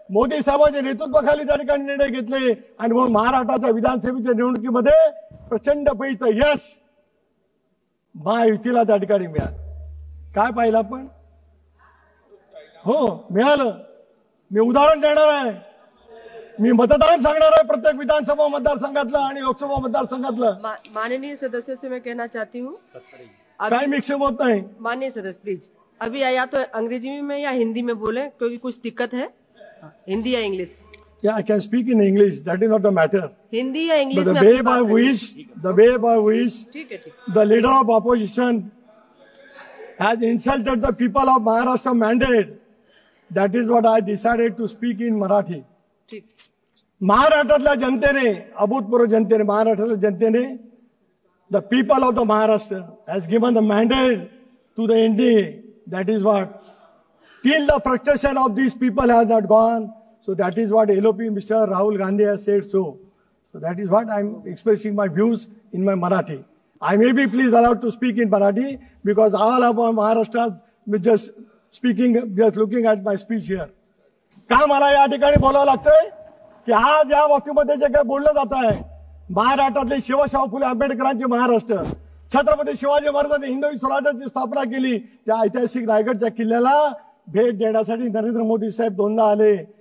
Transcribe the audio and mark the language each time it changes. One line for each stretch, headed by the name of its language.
Marathi: मोदी साहेबांच्या नेतृत्वाखाली त्या ठिकाणी निर्णय घेतले आणि म्हणून महाराष्ट्राच्या विधानसभेच्या निवडणुकीमध्ये प्रचंड पैचं यश महायुतीला त्या ठिकाणी मिळालं. काय पाहिलं आपण? हो, मिळालं. मी उदाहरण देणार आहे. मी मतदान सांगणार आहे प्रत्येक विधानसभा मतदारसंघातलं आणि लोकसभा मतदारसंघातलं.
Hindi: माननीय सदस्य से मैं कहना चाहती हूँ,
Marathi: काय मिक्सअप होत नाही.
Hindi: माननीय सदस्य प्लीज अभी या तो अंग्रेजी में या हिंदी में बोले, क्योंकि कुछ दिक्कत है. हिंदी या English?
English: Yeah, I can speak in English. That is not the matter.
Hindi: Hindi या इंग्लिश
English: But
Hindi: में?
English: the way by which
Hindi: ठीक है, ठीक.
English: the leader of opposition has insulted the people of Maharashtra mandate. That is what I decided to speak in Marathi.
Hindi: ठीक.
Marathi: महाराष्ट्रातल्या जनतेने, अभूतपूर्व जनतेने, महाराष्ट्रातल्या जनतेने,
English: the people of the Maharashtra has given the mandate to the NDA. That is what. Till the frustration of these people has not gone. So that is what LOP Mr. Rahul Gandhi has said so. So that is what I am expressing my views in my Marathi. I may be please allowed to speak in Marathi because all of Maharashtra just speaking, just looking at my speech here.
Marathi: का मला या ठिकाणी बोलावं लागतंय की आज या वक्तव्यामध्ये जे काही बोललं जात आहे, महाराष्ट्रातले शिवशाहू फुले आंबेडकरांचे महाराष्ट्र, छत्रपती शिवाजी महाराजांनी हिंदवी स्वराज्याची स्थापना केली, त्या ऐतिहासिक रायगडच्या किल्ल्याला भेट देण्यासाठी नरेंद्र मोदी साहेब दोनदा आले.